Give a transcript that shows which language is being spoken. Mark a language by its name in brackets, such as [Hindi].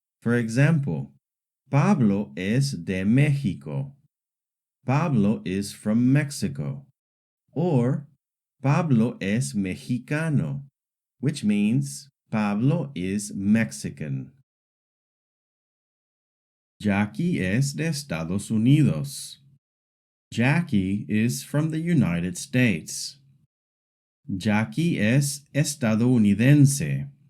[English] For example, [Spanish] Pablo es de México. [English] Pablo is from Mexico. Or [Spanish] Pablo es mexicano, [English] which means Pablo is Mexican. [Spanish] Jackie es de Estados Unidos. [English] Jackie is from the United States. [Spanish] Jackie es estadounidense.